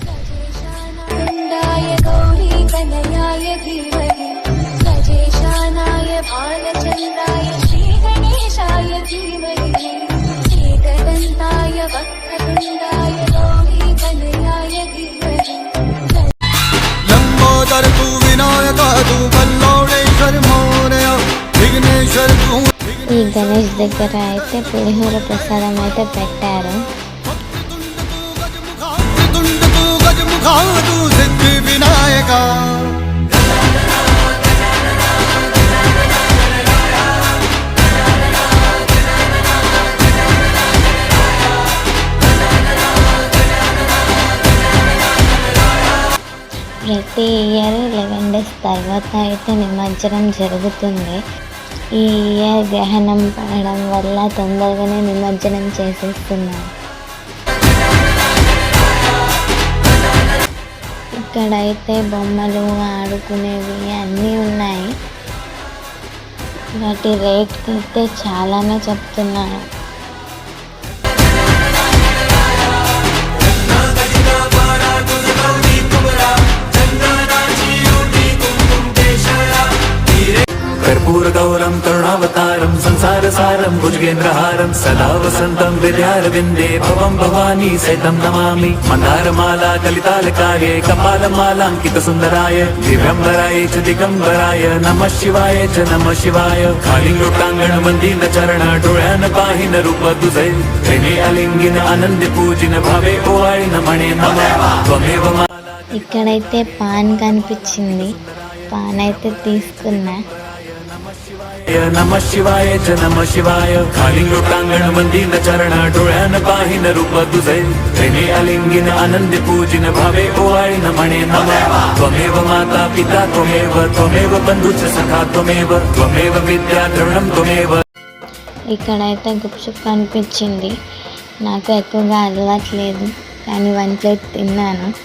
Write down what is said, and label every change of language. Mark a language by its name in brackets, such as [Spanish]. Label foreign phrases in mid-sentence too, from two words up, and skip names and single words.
[Sanskrit] గౌరీ కనయాయ ధీమహి గజేశానాయ బాలచంద్రాయ శ్రీ గణేశాయ ధీమహి ఏకదంతాయ వక్రతుండాయ గౌరీ కనయాయ ధీమహి. [Marathi] लंबोदर तू विनायक तू बल्लौडेश्वर मोरय विघ्नेश्वर तू. [Telugu] ఈ గణేష్ దగ్గర అయితే పులిహోర ప్రసాదం అయితే పెట్టారు. [Marathi] तुंड तू गजमुखा तू सिद्धि विनायक. [Telugu] ప్రతి ఇయర్ 11 days తర్వాత అయితే నిమజ్జనం జరుగుతుంది. ఈ ఇయర్ గ్రహణం పడడం వల్ల తొందరగానే నిమజ్జనం చేసేస్తున్నారు. ఇక్కడైతే బొమ్మలు ఆడుకునేవి అన్నీ ఉన్నాయి. వాటి రేట్ అయితే చాలానే చెప్తున్నారు. [Sanskrit] कर्पूरगौरं करुणावतारं संसारसारं भुजगेन्द्रहारं सदा वसन्तं विद्यारविन्दे भवं भवानी सहितं नमामि. मन्दारमाला कलितालकाये कपालमालाङ्कितसुन्दराय दिव्यम्बराय च दिगम्बराय नमः शिवाय च नमः शिवाय. [Marathi] कालिङ्गोटाङ्गण मन्दिर चरण डोळ्यान पाहिन रूप तुझे प्रेमे अलिंगिन आनंद पूजिन भावे ओवाळिन मणे नमः त्वमेव माला. [Telugu] ఇక్కడైతే పాన్ కనిపించింది. పాన్ అయితే తీసుకున్నా. [Sanskrit] नमः शिवाय च नमः शिवाय. [Marathi] कालिङ्गोटाङ्गण मन्दिर चरण डोळ्यान पाहिन रूप तुझे प्रेमे अलिंगिन आनंद पूजिन भावे ओवाळिन मणे नमः [Sanskrit] त्वमेव माता पिता त्वमेव बन्धु च सखा त्वमेव विद्या द्रविणं त्वमेव. [Telugu] ఇక్కడైతే గుప్చుప్ కనిపించింది. నాకు ఎక్కువగా అలవాట్లేదు, కానీ 1 plate తిన్నాను.